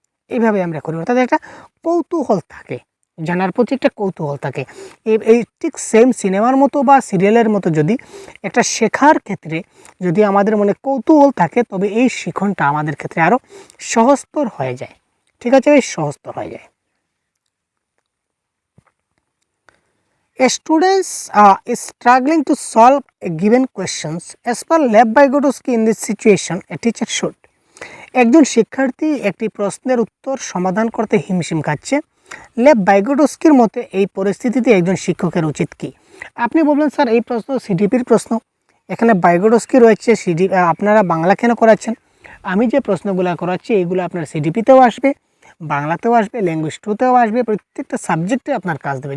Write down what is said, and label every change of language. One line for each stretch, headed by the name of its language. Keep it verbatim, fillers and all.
Bangla: এইভাবে আমরা করি, অর্থাৎ একটা কৌতূহল থাকে, জানার প্রতি একটা কৌতূহল থাকে। এই ঠিক সেম সিনেমার মতো বা সিরিয়ালের মতো যদি একটা শেখার ক্ষেত্রে যদি আমাদের মনে কৌতূহল থাকে, তবে এই শিখনটা আমাদের ক্ষেত্রে আরও সহজতর হয়ে যায়। ঠিক আছে, এই সহজতর হয়ে যায়।
English: A students uh, is struggling to solve a given questions. As per Lev Vygotsky in this situation, a teacher should.
Bangla: একজন শিক্ষার্থী একটি প্রশ্নের উত্তর সমাধান করতে হিমশিম খাচ্ছে। লেভ ভাইগোটস্কির মতে এই পরিস্থিতিতে একজন শিক্ষকের উচিত কি? আপনি বলবেন স্যার এই প্রশ্ন সিডিপির প্রশ্ন, এখানে ভাইগোটস্কি রয়েছে, সিডি আপনারা বাংলা কেন করাচ্ছেন? আমি যে প্রশ্নগুলো করাচ্ছি এইগুলো আপনার সিডিপিতেও আসবে, বাংলাতেও আসবে, ল্যাঙ্গুয়েজ টুতেও আসবে, প্রত্যেকটা সাবজেক্টে আপনার কাজ দেবে।